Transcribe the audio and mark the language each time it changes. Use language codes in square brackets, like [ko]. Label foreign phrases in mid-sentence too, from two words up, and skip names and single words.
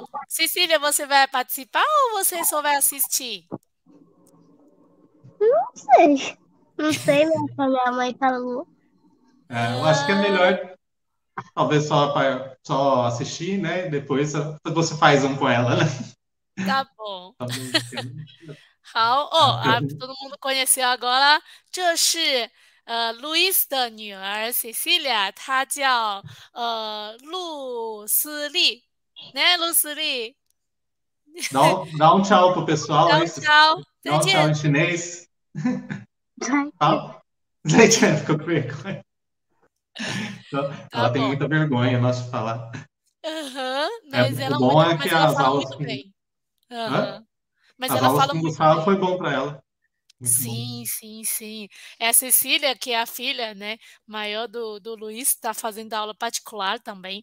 [pt] Cecília, você vai participar ou você só vai assistir? Não sei. Não sei, minha mãe falou. Eu acho que é Ah, melhor, talvez só assistir, né? E depois você faz um com ela, né? tá bom. Talvez. [zh] 好哦， Ah, [pt] 啊，todo mundo conheceu agora. [zh] 这是Luis 的女儿 Cecilia，她叫陆思丽，né, Lucili? [pt] Dá um tchau pro pessoal Dá aí. um tchau. Dá um tchau em [zh] 再见. [pt] chinês. [zh] 再见。 [pt] Fala. Zaijian, ficou com vergonha. Tá Ela tem bom. muita vergonha, nossa, de falar. Aham, É, o bom é que mas ela as fala aulas muito com, bem. hã? Aham. Mas As ela aulas fala com o muito Gustavo bem. foi bom para ela. Muito bom. Sim, sim, sim. É a Cecília, que é a filha, né, maior do Luiz, está fazendo aula particular também.